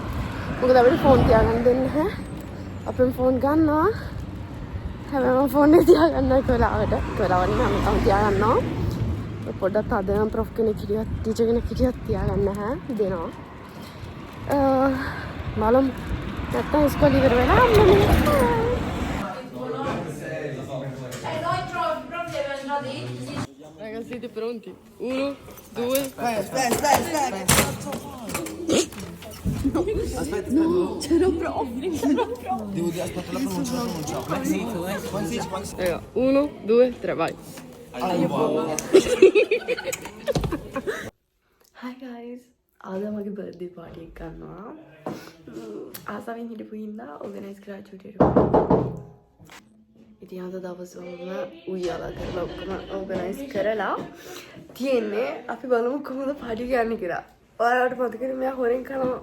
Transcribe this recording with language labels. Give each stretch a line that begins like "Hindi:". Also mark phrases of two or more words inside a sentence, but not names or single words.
Sinhala: මොකද අපිට ෆෝන් තියාගන්න දෙන්නේ නැහැ. අපෙන් ෆෝන් ගන්නවා. හැබැයි මම ෆෝන් එක තියාගන්න වෙලාවට මම තියාගන්නවා. පොඩ්ඩක් අද නම් ප්‍රොෆ් කෙනෙක් හිටියත් ටීචර් කෙනෙක් හිටියත් තියාගන්න නැහැ දෙනවා. බලමු නැත්තම් ඉස්කෝලේ ඉවර වෙලා
Italian: Ragazzi, siete pronti? 1, 2, vai. Aspetta. C'ero proprio. Devo dire, aspetta, la pronuncia. Raga, 1, 2, 3, vai.
English: Hi guys.
Sinhala: ආද මගේ
English: birthday party
Sinhala: එක කරනවා. ආසාවෙන් හිටපු හින්දා ඕගනයිස් කරා චුටියට. ඉතින් අද දවසම උయ్యాලා කරලා ඔක්කොම ඕගනයිස් කරලා තියෙන්නේ. අපි බලමු කොහොමද පාටි ගන්න කියලා. ඔයාලට මතකද මම හොරෙන් කරනවා.